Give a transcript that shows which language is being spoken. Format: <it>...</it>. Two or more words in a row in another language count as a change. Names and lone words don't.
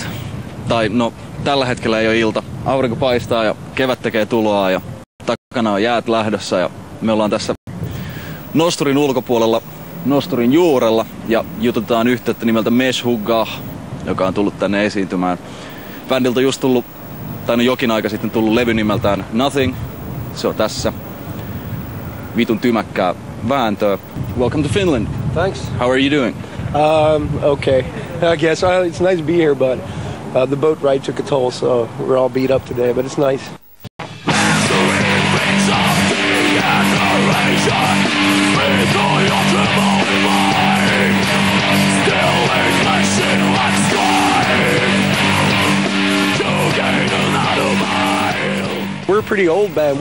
<fi>Tai no, tällä hetkellä ei ole ilta. Aurinko paistaa ja kevät tekee tuloa ja takana on jäät lähdössä ja me ollaan tässä nosturin ulkopuolella, nosturin juurella ja jututetaan yhteyttä nimeltä Meshuggah, joka on tullut tänne esiintymään. Bändiltä on just tullut, tai no jokin aika sitten tullut levy nimeltään Nothing. Se on tässä. Vitun tymäkkää vääntöä.</fi> <en>Welcome to Finland. Thanks. How are you doing? Okay. I guess it's nice to be here, but the boat ride took a toll, so we're all beat up today, but it's nice. We're a pretty old band.</en>